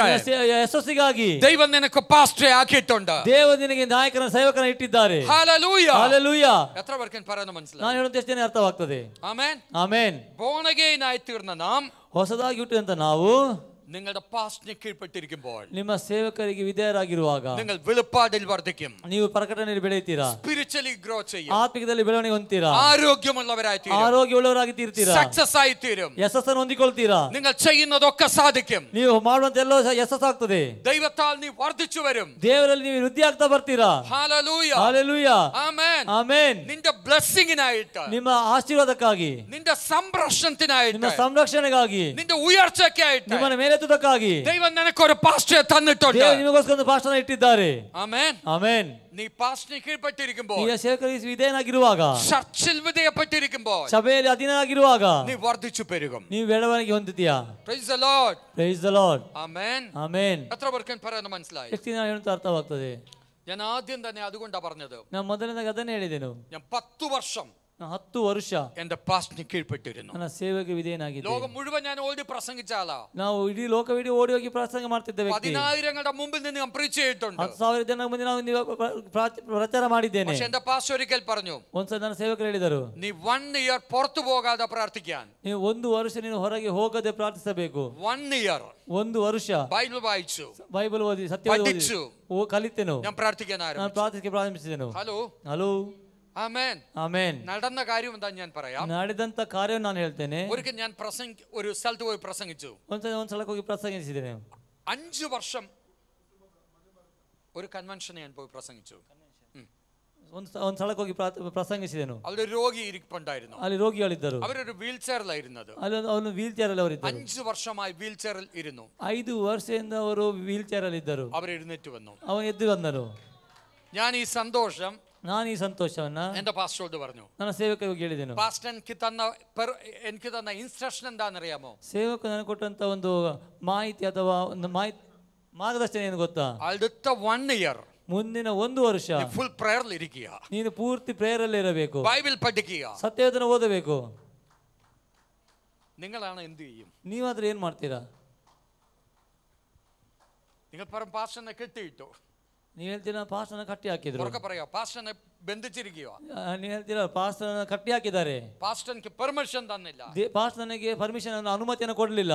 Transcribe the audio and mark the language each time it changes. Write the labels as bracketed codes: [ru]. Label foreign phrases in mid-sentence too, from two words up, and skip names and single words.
[kn] ಯಶಸ್ಸಿಗಾಗಿ [ml] ദൈവം നിനക്ക് പാസ്റ്ററെ ആക്കിയിട്ടുണ്ട്. [kn] ದೇವರು ನಿನಗೆ ನಾಯಕನ ಸೇವಕನ ಇಟ್ಟಿದ್ದಾರೆ. [ml] ഹല്ലേലൂയ. [kn] ಹಲ್ಲೆಲೂಯ. [ml] എത്ര പേർക്ക് പറയുന്നത് മനസ്സിലായി? [kn] ನಾನು ಹೇಳೋದು ಎಷ್ಟು ಜನ ಅರ್ಥವಾಗ್ತದೆ? [ml] ആമേൻ. [kn] ಆಮೆನ್. [en] born again [ml] ആയി തീർന്ന നാം [kn] ಹೊಸದಾಗಿ ಹುಟ್ಟಿದಂತ ನಾವು [ml] നിങ്ങളുടെ പാസ്റ്റിന് കീഴ്പ്പെട്ടിരിക്കുമ്പോൾ, [kn] ನಿಮ್ಮ ಸೇವಕರಿಗೆ ವಿಧೇಯರಾಗಿರುವಾಗ, [ml] നിങ്ങൾ വെളിപ്പാടിൽ വർദ്ധിക്കും, [kn] ನೀವು ಪ್ರಕಟಣೆಯಲ್ಲಿ ಬೆಳೆಯುತ್ತೀರಾ, [en] spiritually grow [ml] ചെയ്യും, [kn] ಆತ್ಮಿಕದಲ್ಲಿ ಬೆಳವಣಿಗೆ ಹೊಂದ್ತೀರಾ, [ml] ആരോഗ്യമുള്ളവരായി തീരും, [kn] ಆರೋಗ್ಯವುಳ್ಳವರಾಗಿ ತೀರ್ತೀರಾ, [ml] സക്സസ് ആയി തീരും, [kn] ಯಶಸ್ಸನ್ನು ಹೊಂದಿಕೊಳ್ತೀರಾ, [ml] നിങ്ങൾ ചെയ്യുന്നതൊക്കെ സാധിക്കും, [kn] ನೀವು ಮಾಡುವಂತ ಎಲ್ಲ ಯಶಸ್ಸಾಗ್ತದೆ, [ml] ദൈവത്താൽ നീ വർദ്ധിച്ചു വരും. [kn] ದೇವರಲ್ಲಿ ನೀವು ವೃದ್ಧಿ ಆಗ್ತಾ ಬರ್ತೀರಾ. [ml] ഹല്ലേലൂയ, [kn] ಹಲ್ಲೆಲೂಯಾ, [ml] ആമേൻ. [kn] ಆಮೆನ್. [ml] നിന്റെ ബ്ലെസ്സിങ്ങിനായിട്ട്, [kn] ನಿಮ್ಮ ಆಶೀರ್ವಾದಕ್ಕಾಗಿ, [ml] നിന്റെ സംരക്ഷണത്തിനായിട്ട്, [kn] ನಿಮ್ಮ ಸಂರಕ್ಷಣೆಗಾಗಿ, [ml] നിന്റെ ഉയർച്ചയ്ക്കായിട്ട് [kn] ನಿಮ್ಮನ್ನು ಮೇಲೆತ್ತುವುದಕ್ಕಾಗಿ [ml] ദൈവം നിനക്കൊരു പാസ്റ്ററെ തന്നിട്ടുണ്ട്. [kn] ದೇವರು ನಿಮಗೋಸ್ಕರ ಒಂದು ಪಾಸ್ಟರ್ನ ಇಟ್ಟಿದ್ದಾರೆ. [ml] ആമേൻ. [kn] ಆಮೆನ್. [ml] നീ പാസ്റ്റിന് കീഴ്പ്പെട്ടിരിക്കുമ്പോൾ, [kn] ಈಗ ಸೇವಕರಿಗೆ ವಿಧೇಯನಾಗಿರುವಾಗ, [ml] ചർച്ചിൽ വിധേയപ്പെട്ടിരിക്കുമ്പോൾ, [kn] ಸಭೆಯಲ್ಲಿ ಅಧೀನರಾಗಿರುವಾಗ [ml] നീ വർദ്ധിച്ചു പെരുകും. [kn] ನೀವು ಬೆಳವಣಿಗೆ ಹೊಂದುತ್ತೀಯಾ. [en] praise the Lord. praise the Lord. [ml] ആമേൻ. [kn] ಆಮೆನ್. [ml] എത്ര പേർക്ക് പറയുന്നത് മനസ്സിലായി? [kn] ಎಷ್ಟು ದಿನ ಹೇಳುತ್ತಾ ಅರ್ಥವಾಗ್ತದೆ. [ml] ഞാൻ ആദ്യം തന്നെ അതുകൊണ്ടാ പറഞ്ഞത്. [kn] ನಾನು ಮೊದಲನೇದಾಗಿ ಅದನ್ನೇ ಹೇಳಿದೆನು. [ml] ഞാൻ 10 വർഷം [kn] 10 ವರ್ಷ [ml] എന്റെ പാസ്റ്റിന് കീഴ്പ്പെട്ടിരുന്നു. [kn] ನನ್ನ ಸೇವೆಗೆ ವಿಧೇಯನಾಗಿದ್ದೆ. [ml] ലോകം മുഴുവൻ ഞാൻ ഓടി പ്രസംഗിച്ച ആളാ. [kn] ನಾವು ಇಡೀ ಲೋಕವಿಡೀ ಓಡಿ ಹೋಗಿ ಪ್ರಸಂಗ ಮಾಡ್ತಿದ್ದ ವ್ಯಕ್ತಿ. [ml] 10,000ങ്ങളുടെ മുമ്പിൽ നിന്ന് ഞാൻ പ്രീച്ച് ചെയ്തിട്ടുണ്ട്. [kn] 10,000 ಜನರ ಮುಂದೆ ನಾವು ಪ್ರಚಾರ ಮಾಡಿದ್ದೇನೆ. [ml] പക്ഷെ എന്റെ പാസ്റ്റർ ഒരിക്കൽ പറഞ്ഞു, [kn] ಒಂದ್ಸಲ ನನ್ನ ಸೇವಕರು ಹೇಳಿದರು, [ml] നീ 1 ഇയർ പുറത്തു പോകാതെ പ്രാർത്ഥിക്കാൻ. [kn] ನೀವು 1 ವರ್ಷ ನೀನು ಹೊರಗೆ ಹೋಗದೆ ಪ್ರಾರ್ಥಿಸಬೇಕು. [ml] 1 ഇയർ [kn] 1 ವರ್ಷ [ml] ബൈബിൾ വായിച്ചു, [kn] ಬೈಬಲ್ ಓದಿ, ಸತ್ಯವಾದ [ml] പഠിച്ചു, [kn] ಕಲಿತೆನು, [ml] ഞാൻ പ്രാർത്ഥിക്കാൻ [kn] ನಾನು [ml] ആരംഭിച്ചു. [kn] ಪ್ರಾರ್ಥಿಸಕ್ಕೆ ಪ್ರಾರಂಭಿಸಿದೆನು. [ml] ഹലോ, [kn] ಹಲೋ, [ml] ആമേൻ. [kn] ಆಮೆನ್. [ml] നടന്ന കാര്യം എന്താ ഞാൻ പറയാം. [kn] ನಡೆದಂತ ಕಾರ್ಯವನ್ನು ನಾನು ಹೇಳ್ತೇನೆ. [ml] ഒരിക്കൽ ഞാൻ ഒരു സ്ഥലത്ത് പോയി പ്രസംഗിച്ചു. [kn] ಒಂದ್ಸಲಕ್ಕೆ ಹೋಗಿ ಪ್ರಸಂಗಿಸಿದ್ದೇನೆ. [ml] 5 വർഷം ഒരു കൺവെൻഷന് ഞാൻ പോയി പ്രസംഗിച്ചു. [kn] ಒಂದ್ ಸ್ಥಳಕ್ಕೆ ಹೋಗಿ ಪ್ರಸಂಗಿಸಿದೆನು. [ml] അവിടെ ഒരു രോഗി ഇരിപ്പുണ്ടായിരുന്നു. [kn] ಅಲ್ಲಿ ರೋಗಿಗಳಿದ್ದರು. [ml] അവരൊരു വീൽ ചെയറിലായിരുന്നത്. [kn] ಅವನು ವೀಲ್ ಚೇರ್ ಅಲ್ಲಿ ಅವರಿದ್ದರು. [ml] 5 വർഷമായി വീൽ ചെയറിൽ ഇരുന്നു. [kn] 5 ವರ್ಷದಿಂದ ಅವರು ವೀಲ್ ಚೇರ್ ಅಲ್ಲಿ ಇದ್ದರು. [ml] അവർ എഴുന്നേറ്റ് വന്നു. [kn] ಅವನು ಎದ್ದು ಬಂದರು. [ml] ഞാൻ ഈ സന്തോഷം [kn] ನಾನು ಈ ಸಂತೋಷವನ್ನ [ml] എന്റെ പാസ്റ്ററോട് പറഞ്ഞു. [kn] ನನ್ನ ಸೇವಕರಿಗೆ ಹೇಳಿದೆನು. [ml] പാസ്റ്റർ എനിക്ക് തന്ന ഇൻസ്ട്രക്ഷൻ എന്താണെന്നറിയാമോ? [kn] ಸೇವಕ ನನಗೆ ಕೊಟ್ಟಂತ ಒಂದು ಮಾಹಿತಿ ಅಥವಾ ಒಂದು ಮಾರ್ಗದರ್ಶನ ಏನು ಗೊತ್ತಾ? [ml] അടുത്ത 1 ഇയർ [kn] ಮುಂದಿನ 1 ವರ್ಷ [en] full prayer [ml] ഇരിക്കുക, [kn] ನೀನು ಪೂರ್ತಿ ಪ್ರೇಯರ್ ಅಲ್ಲಿ ಇರಬೇಕು, [ml] ബൈബിൾ പഠിക്കുക. [kn] ಸತ್ಯವೇದನ ಓದಬೇಕು. [ml] നിങ്ങളാണ് എന്ത് ചെയ്യും? [kn] ನೀವಾದ್ರೆ ಏನ್ ಮಾಡ್ತೀರಾ? [ml] നിങ്ങൾ പറയും പാസ്റ്ററിനെ കെട്ടിയിട്ടു. [kn] ನೀವ್ ಹೇಳ್ತೀರಾ ಪಾಸ್ಟರ್ನ ಕಟ್ಟಿ ಹಾಕಿದ್ರು. [ml] ഉറക്കെ പറയാ, പാസ്റ്ററിനെ ബന്ധിച്ചിരിക്കുക. [kn] ನೀವ್ ಹೇಳ್ತೀರಾ ಪಾಸ್ಟರ್ನ ಕಟ್ಟಿ ಹಾಕಿದ್ದಾರೆ. [ml] പാസ്റ്റർക്ക് പെർമിഷൻ തന്നില്ല. [kn] ಪಾಸ್ಟರ್ನಿಗೆ ಪರ್ಮಿಷನ್ ಅನುಮತಿಯನ್ನು ಕೊಡಲಿಲ್ಲ.